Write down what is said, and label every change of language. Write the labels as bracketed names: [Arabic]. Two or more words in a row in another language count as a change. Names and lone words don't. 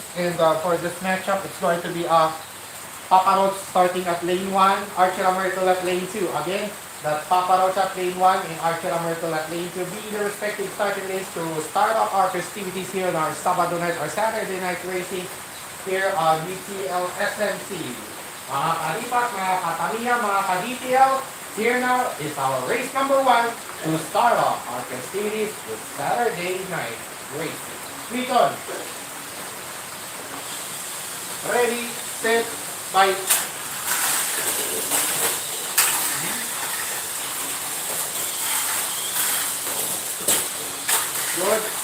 [English] And for this matchup, it's going to be Papa Roach starting at lane 1, Archer Myrtle at lane 2. Again, that's Papa Roach at lane 1 and Archer Myrtle at lane 2 being the respective starting lanes to start off our festivities here on our Sabado night or Saturday night racing here on DTL SMC. [Filipino] Mga kalipat, mga katamiya, mga ka-DTL, [English] here now is our race number 1 to start off our festivities with Saturday night racing. Tweeton. Ready, set, fight. Good.